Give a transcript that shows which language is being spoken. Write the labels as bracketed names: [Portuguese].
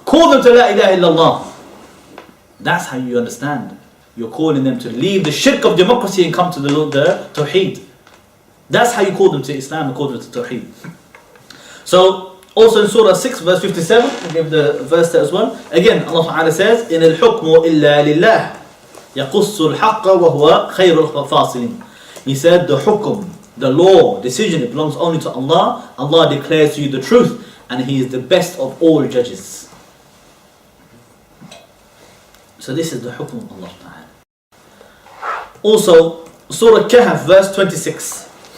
[English] Call them to La ilaha illallah. That's how you understand. You're calling them to leave the shirk of democracy and come to the Tawheed. That's how you call them to Islam and call them to Tawheed. So, also in Surah 6 verse 57, we'll give the verse there as well. Again, Allah Ta'ala says, [Arabic] إِنَ الْحُكْمُ إِلَّا لِلَّهِ يَقُصُّ الْحَقَّ وَهُوَ خَيْرُ الْفَاصِلِينَ. [English] He said, the hukum, the law, decision, it belongs only to Allah. Allah declares to you the truth and He is the best of all judges. So this is the hukum of Allah Ta'ala. Also, Surah Kahf verse 26.